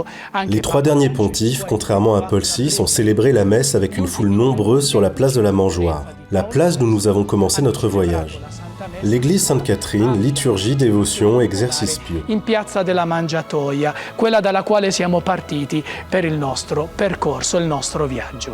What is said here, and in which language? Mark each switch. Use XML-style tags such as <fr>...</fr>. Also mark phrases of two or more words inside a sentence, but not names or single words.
<fr>les 3 derniers pontifes, contrairement à Paul VI, ont célébré la messe avec une foule nombreuse sur la place de la Mangeoire, la place d'où nous avons commencé notre voyage. L'église Sainte-Catherine, liturgie, dévotion, exercice pieux.</fr> <it>In piazza della Mangiatoia, quella dalla quale siamo partiti per il nostro percorso, il nostro viaggio.</it>